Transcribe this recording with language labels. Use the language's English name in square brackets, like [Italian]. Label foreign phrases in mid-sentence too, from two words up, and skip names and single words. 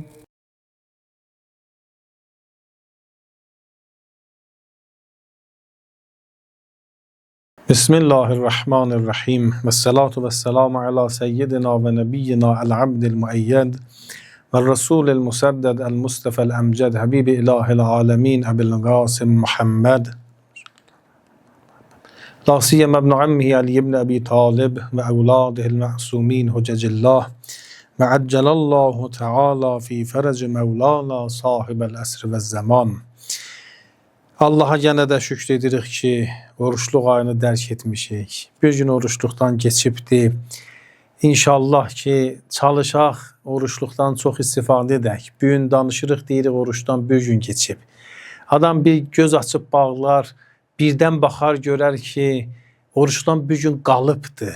[Arabic] بسم الله الرحمن الرحيم والصلاة والسلام على سيدنا ونبينا العبد المؤيد والرسول المسدد المصطفى الأمجد حبيب إله العالمين أبي القاسم محمد لا سيما ابن عمه علي بن أبي طالب وأولاده المعصومين حجج الله وعجل الله تعالى في فرج مولانا صاحب الأسر والزمان. [Azerbaijani] Allaha yenə də şükür edirik ki, oruçluq ayını dərk etmişik. Bir gün oruçluqdan keçibdi. İnşallah ki, çalışaq, oruçluqdan çox istifadə edək. Bu gün danışırıq, deyirik, oruçdan bir gün keçib. Adam bir göz açıb bağlar, birdən baxar, görər ki, oruçdan bir gün qalıbdı.